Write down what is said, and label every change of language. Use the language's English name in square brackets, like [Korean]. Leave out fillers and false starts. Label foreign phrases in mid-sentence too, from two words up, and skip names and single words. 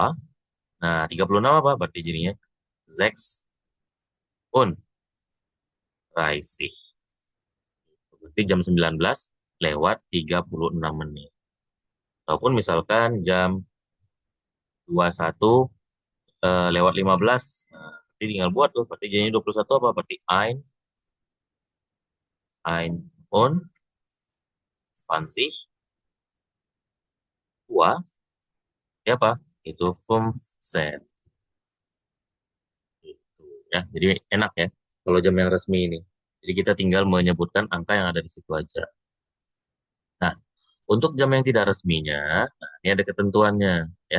[Indonesian] Nah, 36 apa? Berarti jadinya 6:30. Berarti jam 19 lewat 36 menit. Ataupun misalkan jam 21 lewat 15. Nah, berarti tinggal buat tuh. Berarti jadinya 21 apa? Berarti [German] ein und 20 Uhr. [Indonesian] Ya apa? Itu 15. Gitu, ya. Jadi enak ya kalau jam yang resmi ini. Jadi kita tinggal menyebutkan angka yang ada di situ aja. Nah, untuk jam yang tidak resminya, nah ini ada ketentuannya ya.